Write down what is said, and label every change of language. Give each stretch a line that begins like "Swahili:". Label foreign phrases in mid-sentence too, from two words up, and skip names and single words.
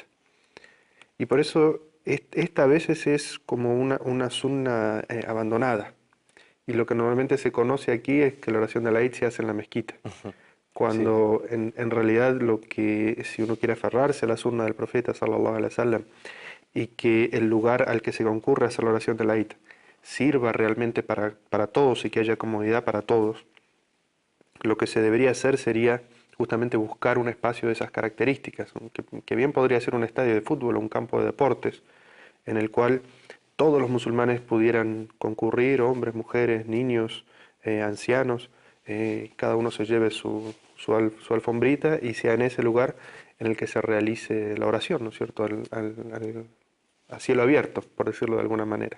Spanish: Y por eso esta a veces es como una sunna abandonada. Y lo que normalmente se conoce aquí es que la oración del Eid se hace en la mezquita. Cuando sí, en realidad lo que, si uno quiere aferrarse a la sunna del profeta
Arabic: صلى الله عليه وسلم,
Spanish: y que el lugar al que se concurre a hacer la oración del Eid sirva realmente para todos y que haya comodidad para todos, lo que se debería hacer sería justamente buscar un espacio de esas características, que bien podría ser un estadio de fútbol o un campo de deportes, en el cual todos los musulmanes pudieran concurrir, hombres, mujeres, niños, ancianos, cada uno se lleve su alfombrita y sea en ese lugar en el que se realice la oración, ¿no es cierto?, a cielo abierto, por decirlo de alguna manera.